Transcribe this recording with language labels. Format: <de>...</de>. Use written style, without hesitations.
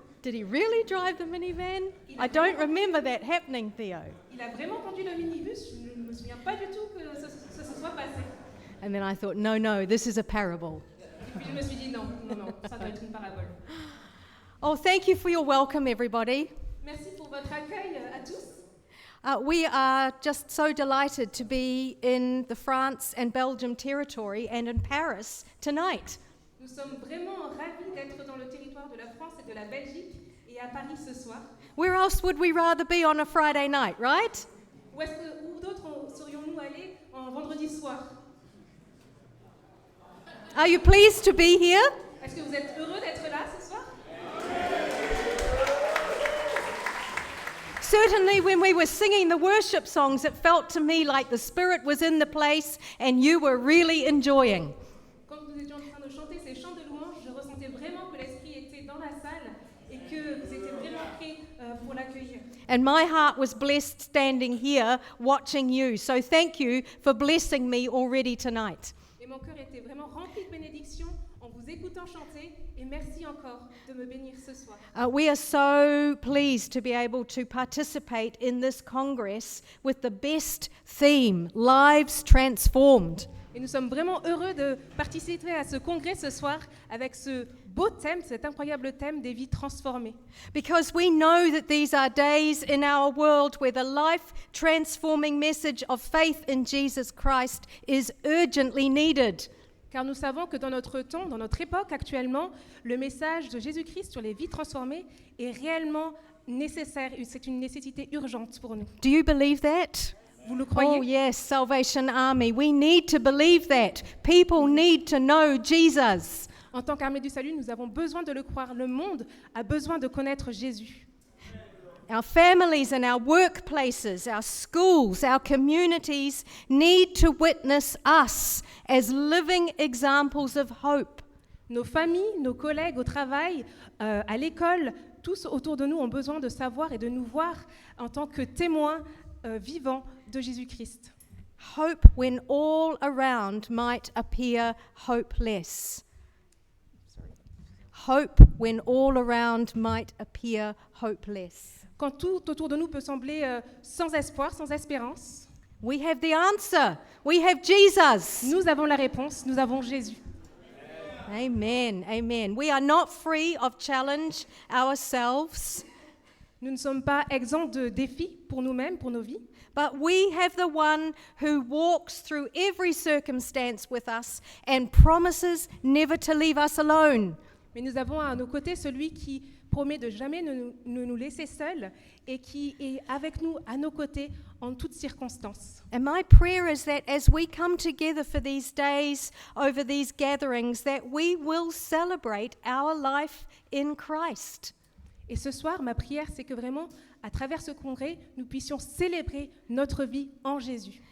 <en>Did he really drive the minivan?</en> <fr>Il a</fr> <en>I don't</en> <fr>vraiment-</fr> <en>remember that happening, Theo.</en> <fr>Il a vraiment conduit le minibus. Je ne me souviens pas du tout que ça se soit passé.</fr> <en>And then I thought, no, this is a parable.</en> <fr>Et puis je me suis dit non, ça doit être une parabole.</fr> <en>Oh, thank you for your welcome, everybody.</en> <fr>Merci pour votre accueil à tous.</fr> <en>We are just so delighted to be in the France and Belgium territory and in Paris tonight.</en> <fr>Nous sommes vraiment ravis d'être dans le territoire de la France et de la Belgique et à Paris ce soir.</fr> <en>Where else would we rather be on a Friday night, right?</en> <fr>Où d'autres serions-nous allés en vendredi soir?</fr> <en>Are you pleased to be here?</en> <fr>Est-ce que vous êtes heureux d'être là ce soir?</fr> <en>Certainly, when we were singing the worship songs, it felt to me like the Spirit was in the place and you were really enjoying.</en> <fr>Quand nous étions en train de chanter ces chants de louange, je ressentais vraiment que l'Esprit était dans la salle et que vous étiez vraiment prêts pour l'accueillir.</fr> <en>And my heart was blessed standing here watching you. So thank you for blessing me already tonight.</en> <fr>Et mon cœur était vraiment rempli de bénédiction en vous écoutant chanter. Et merci encore de me bénir ce soir.</fr> <en>We are so pleased to be able to participate in this Congress with the best theme, Lives Transformed.</en> <fr>Et nous sommes vraiment heureux de participer à ce congrès ce soir avec ce beau thème, cet incroyable thème des vies transformées.</fr> <en>Because we know that these are days in our world where the life-transforming message of faith in Jesus Christ is urgently needed.</en> <fr>Car nous savons que dans notre temps, dans notre époque actuellement, le message de Jésus-Christ sur les vies transformées est réellement nécessaire. C'est une nécessité urgente pour nous.</fr> <en>Do you believe that?</en> <fr>Vous le Oh croyez?</fr> <en>yes, Salvation Army. We need to believe that. People need to know Jesus.</en> <fr>En tant qu'armée du salut, nous avons besoin de le croire. Le monde a besoin de connaître Jésus.</fr> <en>Our families and our workplaces, our schools, our communities need to witness us as living examples of hope.</en> <fr>Nos familles, nos collègues au travail, à l'école, tous autour de nous ont besoin de savoir et de nous voir en tant que témoins vivants de Jésus-Christ.</fr> <en>Hope when all around might appear hopeless. Hope when all around might appear hopeless.</en> <fr>Quand tout autour de nous peut sembler sans espoir, sans espérance,</fr> <en>We have the answer. We have Jesus.</en> <fr>nous avons la réponse, nous avons Jésus.</fr> <en>Amen. Amen. We are not free of challenge ourselves,</en> <fr>Nous ne sommes pas exempts de défis pour nous-mêmes, pour nos vies,</fr> <en>but we have the one who walks through every circumstance with us and promises never to leave us alone.</en> <fr>mais nous avons à nos côtés celui qui promet de jamais ne nous laisser seuls et qui est avec nous, à nos côtés, en toutes circonstances.</fr> <en>And my prayer is that as we come together for these days, over these gatherings, that we will celebrate our life in Christ.</en> <fr>Et ce soir, ma prière, c'est que vraiment, à travers ce congrès, nous puissions célébrer notre vie en Jésus.</fr>